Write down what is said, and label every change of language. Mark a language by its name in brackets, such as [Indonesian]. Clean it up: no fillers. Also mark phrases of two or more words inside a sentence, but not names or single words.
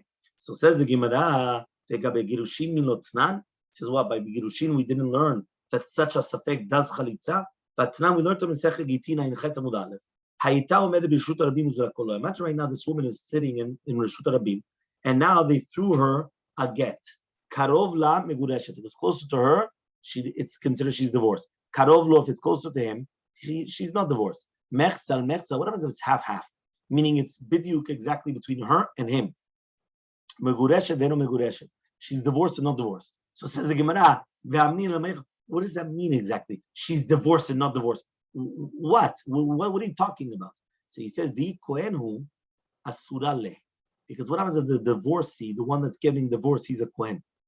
[English] So says the Gemara, [Hebrew] גירושין מלוצנן, [English] says what, by girushin we didn't learn that such a safek does chalitza, but now we learned to [Hebrew] מסכת גיטין [English] in [Hebrew] ח עמוד א. [English] Imagine right now this woman is sitting in Reshut Rabim, and now they threw her a get. [Hebrew] קרוב לה מגורשת. [English] If it's closer to her, it's considered she's divorced. [Hebrew] קרוב לו, [English] if it's closer to him, she's not divorced. Mechzal, what happens if it's half-half? Meaning it's bidyuk exactly between her and him. [Hebrew] מגורשת, ואינה מגורשת. [English] She's divorced and not divorced. So says the Gemara, what does that mean exactly? She's divorced and not divorced. What are you talking about? So he says, the [Hebrew] כהן הוא אסור לה. [English] Because what happens if the divorcee, the one that's getting divorced, he's a kohen.